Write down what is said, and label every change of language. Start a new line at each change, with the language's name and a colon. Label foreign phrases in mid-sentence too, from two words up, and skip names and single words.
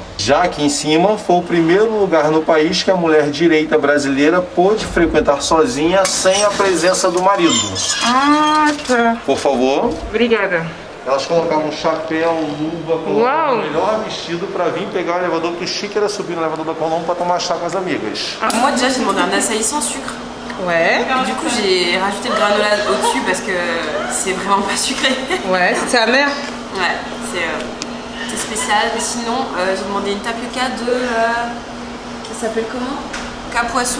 Portuguese: Já aqui em cima foi o primeiro lugar no país que a mulher direita brasileira pôde frequentar sozinha sem a presença do marido. Ah, tá. Por favor. Obrigada. Elas colocavam chapéu, luva, colocavam o melhor vestido para vir pegar o elevador, porque o chique era subir no elevador da Colombo para tomar chá com as amigas.
French: Moi déjà j'ai demandé un açaï sans sucre. Ouais. Du coup j'ai rajouté le granola au-dessus parce que c'est vraiment pas sucré. Ouais, c'est amer. Ouais, c'est spécial. Mais sinon j'ai demandé une tapioca de... ça s'appelle comment? Capoissou.